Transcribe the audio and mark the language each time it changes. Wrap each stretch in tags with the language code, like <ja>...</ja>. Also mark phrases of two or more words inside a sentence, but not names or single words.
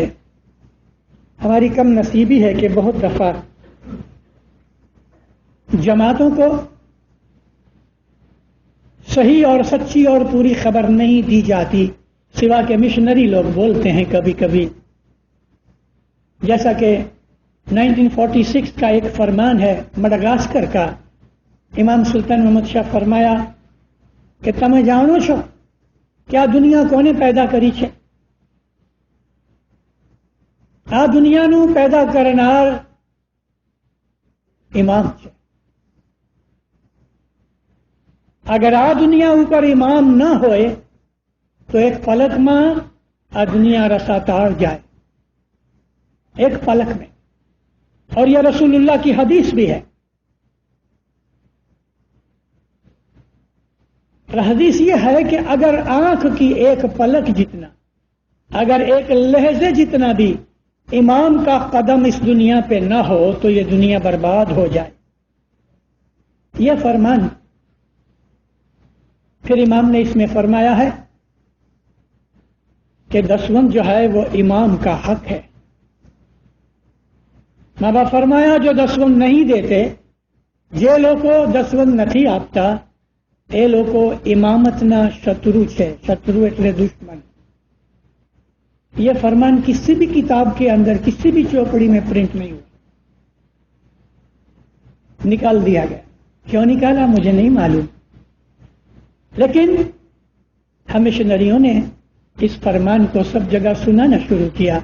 <ur>ہماری کم نصیبی ہے کہ بہت دفعہ جماعتوں کو صحیح اور سچی اور پوری خبر نہیں دی جاتی، سوا کہ مشنری لوگ بولتے ہیں کبھی کبھی. جیسا کہ 1946 کا ایک فرمان ہے مڈغاسکر کا. امام سلطان محمد شاہ فرمایا کہ تمہیں جانو</ur> <gu>છો કે આ દુનિયા કોને પેદા કરી છે. આ દુનિયાનું પેદા કરનાર ઇમામ છે. અગર આ દુનિયા ઉપર ઇમામ ન હોય તો એક પલકમાં આ દુનિયા રસાતાળ જાય,</gu> <ur>ایک پلک میں. اور یہ رسول اللہ کی حدیث بھی ہے. حدیث یہ ہے کہ اگر آنکھ کی ایک پلک جتنا، اگر ایک لہجے جتنا بھی امام کا قدم اس دنیا پہ نہ ہو تو یہ دنیا برباد ہو جائے. یہ فرمان پھر امام نے اس میں فرمایا ہے کہ دسوند جو ہے وہ امام کا حق ہے. ماں باپ فرمایا جو دسوند نہیں دیتے،</ur> <gu>જે લોકો દસવંદ નથી આપતા એ લોકો ઇમામતના શત્રુ છે. શત્રુ એટલે દુશ્મન.</gu> <ur>یہ فرمان کسی بھی کتاب کے اندر کسی بھی چوپڑی میں پرنٹ نہیں ہوا، نکال دیا گیا. کیوں نکالا مجھے نہیں معلوم، لیکن ہم مشنریوں نے اس فرمان کو سب جگہ سنانا شروع کیا.</ur>